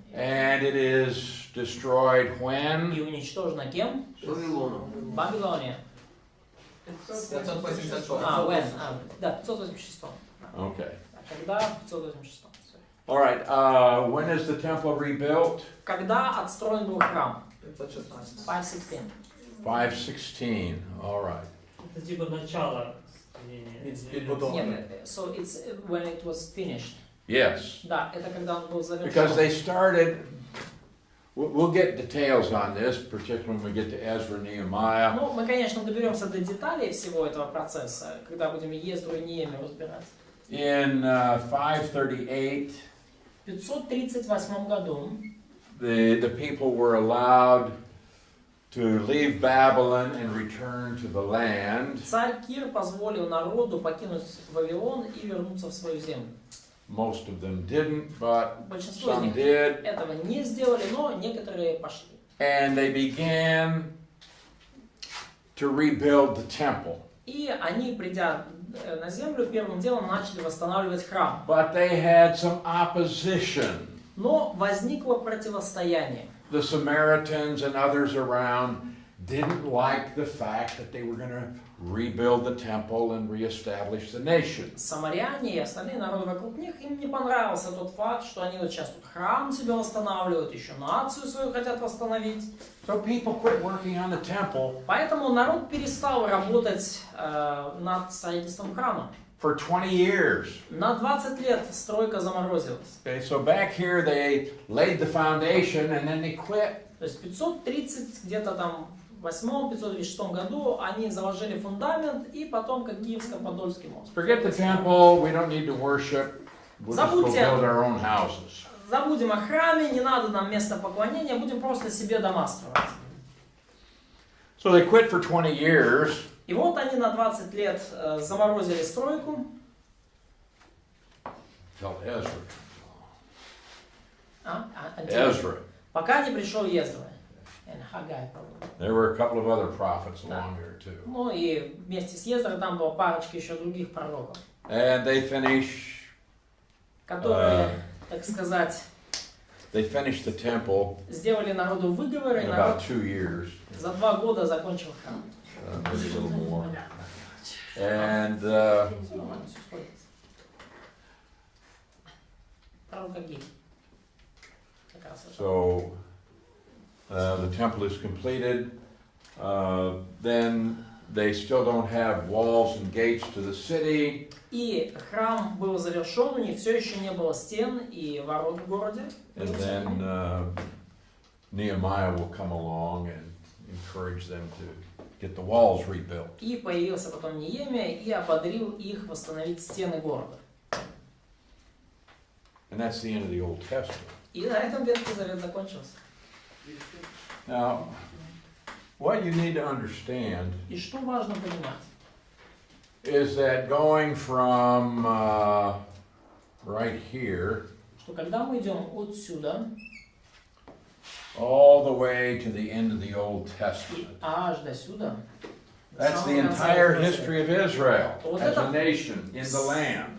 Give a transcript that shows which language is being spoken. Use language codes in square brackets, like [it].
[en] And it is destroyed when? [ru] И уничтожена кем? Вавилоном. Вавилония. 586. [en] When? [ru] Да, [en] 586. Okay. [ru] Когда? 586. [en] All right. When is the temple rebuilt? [ru] Когда отстроен был храм? 516. 516. [en] 516. All right. [ru] Это типа начало строения. Нет, [en] so it's when it was finished. Yes. [ru] Да, это когда он был завершен. [en] Because they started. We'll get details on this, particularly when we get to Ezra, Nehemiah. [ru] Ну, мы, конечно, доберемся до деталей всего этого процесса, когда будем Ездру и Неемию разбирать. [en] In 538, [ru] В 538 году [en] the people were allowed to leave Babylon and return to the land. [ru] царь Кир позволил народу покинуть Вавилон и вернуться в свою землю. [en] Most of them didn't, but [ru] Большинство из [en] some [ru] них [en] did. [ru] этого не сделали, но некоторые пошли. [en] And they began to rebuild the temple. [ru] И они, придя на землю, первым делом начали восстанавливать храм. [en] But they had some opposition. [ru] Но возникло противостояние. [en] The Samaritans and others around didn't like the fact that they were going to rebuild the temple and reestablish the nation. [ru] Самаряне и остальные народы вокруг них, им не понравился тот факт, что они вот сейчас тут храм себе восстанавливают, еще нацию свою хотят восстановить. [en] So people quit working on the temple [ru] Поэтому народ перестал работать над строительством храма. [en] for 20 years. [ru] На 20 лет стройка заморозилась. [en] Okay, so back here they laid the foundation and then they quit. [ru] То есть в 530, где-то там в 8-536 году они заложили фундамент, и потом, как Киевско-Подольский мост. [en] Forget the temple, we don't need to worship. We'll just go [ru] Забудьте. [en] build our own houses. [ru] Забудем о храме, не надо нам место поклонения, будем просто себе дома строить. [en] So they quit for 20 years. [ru] И вот они на 20 лет заморозили стройку. [en] Till Ezra. [ru] Ezra. Пока не пришел Ездра. Хагай, [en] There were a couple of other prophets [ru] Да. [en] along here too. [ru] Ну и вместе с Ездрой там была парочка еще других пророков, [en] And they [ru] которые, так сказать, [en] finished the temple [ru] сделали народу выговоры, и [en] in [ru] народ [en] about 2 years. [ru] за 2 года закончил храм. [en] Maybe a little more. And [ru] Всё нормально, всё сходится. Пророк Агей. Как раз это. [en] so the temple is completed. Then they still don't have walls and gates to the city. [ru] И храм был завершен, у них все еще не было стен и ворот в городе. [en] And then Nehemiah will come along and encourage them to get the walls rebuilt. [ru] И появился потом Неемия и ободрил их восстановить стены города. [en] And that's the end of the Old Testament. [ru] И на этом Ветхий Завет закончился. [en] Now, what you need to understand [ru] И что важно понимать, [en] is that going from right here [ru] что когда мы идем отсюда [en] all the way to the end of the Old [ru] и [en] Testament, [ru] аж до сюда, [en] that's the entire history of Israel as a nation in the land.